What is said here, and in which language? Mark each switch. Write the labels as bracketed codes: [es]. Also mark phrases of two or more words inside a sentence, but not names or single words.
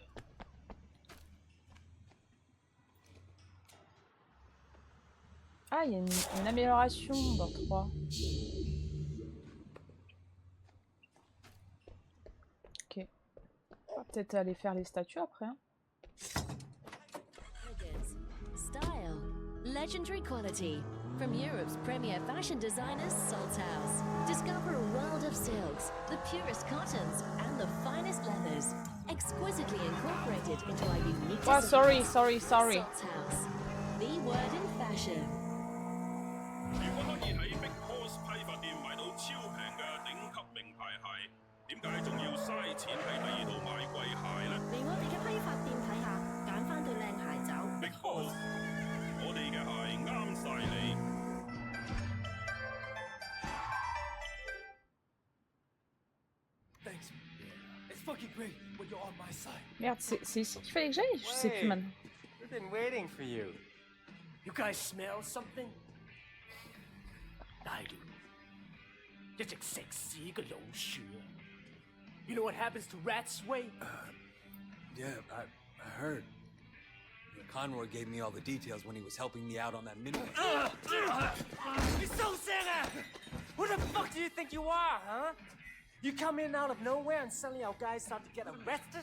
[fr] Ah, il y a une amélioration dans 3. Ok. Hop. peut-être aller faire les statues après. Hein. [en] Elegance, style, legendary quality. From Europe's premier fashion designers, Salthouse. Discover a world of silks, the purest cottons, and the finest leathers. Exquisitely incorporated into our unique Oh, sorry. Salthouse. The word in fashion. [yue] 如果可以喺 Big Horse 批發店買到超平嘅頂級名牌鞋，點解仲要嘥錢喺第二度買貴鞋呢？嚟我哋嘅批發店睇下，揀翻對靚鞋走。 Big Horse，我哋嘅鞋啱晒你。 [en] Thanks. It's fucking great when you're on my side. [fr] Merde, c'est ici qu'il fallait que j'aille? Je sais plus maintenant. [en] We've been waiting for you. You guys smell something? [yue] 大亂，一隻食屎嘅老鼠啊 [en] You know what happens to rats, Wei? Yeah, I heard. Conroy gave me all the details when he was helping me out on that mini. You so sick! Who the fuck do you think you are, huh? You come in out of nowhere and suddenly our guys start to get arrested?